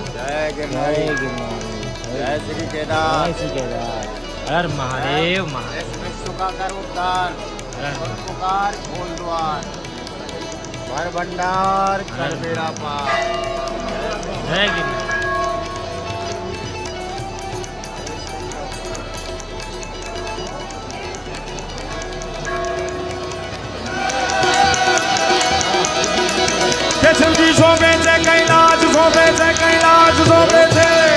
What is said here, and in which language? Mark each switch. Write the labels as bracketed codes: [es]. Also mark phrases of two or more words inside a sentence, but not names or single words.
[gu] જય જય ગિરનારી, ગિરનારી, જય શ્રી કેદાર. જય શ્રી કેદાર. હર મહાદેવ મહાદેવ. [hi] विश्व का कर उद्धार, पुकार खोल द्वार, भर भंडार कर बेड़ा पार. [gu] જય ગિરનારી. કે શિવજી શોભે છે કૈલાસ શોભે છે કૈલાસ શોભે છે.